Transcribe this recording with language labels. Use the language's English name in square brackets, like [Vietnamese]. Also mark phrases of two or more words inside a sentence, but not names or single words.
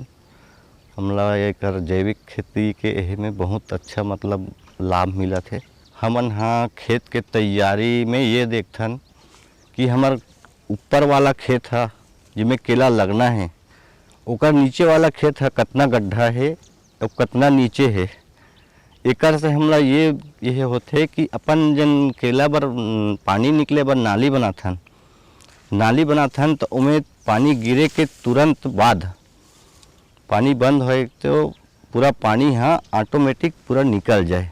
[Chhattisgarhi] हमला एक जैविक खेती के एहे में बहुत अच्छा मतलब लाभ मिला थे। हमन हाँ खेत के तैयारी में ये देखथन कि हमार ऊपर वाला खेत है जिसमें केला लगना है, ओकर नीचे वाला खेत है कितना गड्ढा है और कितना नीचे है। एकर से हमला ये होते कि अपन जन केला बर पानी निकले बर नाली बनाथन तो उमें पानी गिरे के तुरंत बाद पानी बंद होए तो पूरा पानी हाँ ऑटोमेटिक पूरा निकल जाए।